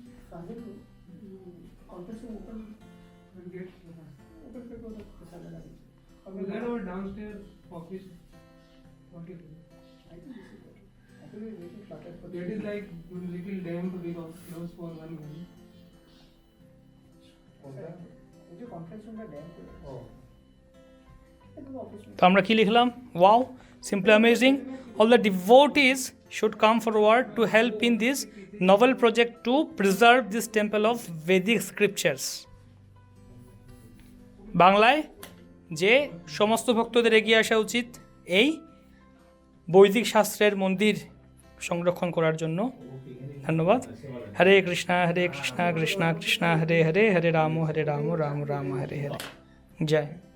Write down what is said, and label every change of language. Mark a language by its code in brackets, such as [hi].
[bn] তাহলে conference open gate open করে কথা লাগে। [en] Is that our downstairs office? What is it? I think this is better. Actually, little cluttered for It is like little damp because closed for 1 minute. [bn] এই যে conference রুমটা dam করে ও একদম office তো আমরা কি লিখলাম? [en] Wow, simply amazing. All the devotees should come forward to help in this novel project to preserve this temple of Vedic scriptures. [bn] বাংলায় যে সমস্ত ভক্তদের এগিয়ে আসা উচিত এই বৈদিক শাস্ত্রের মন্দির সংরক্ষণ করার জন্য। ধন্যবাদ। হরে কৃষ্ণা কৃষ্ণা কৃষ্ণা হরে হরে, হরে রাম রাম রাম হরে হরে। জয়।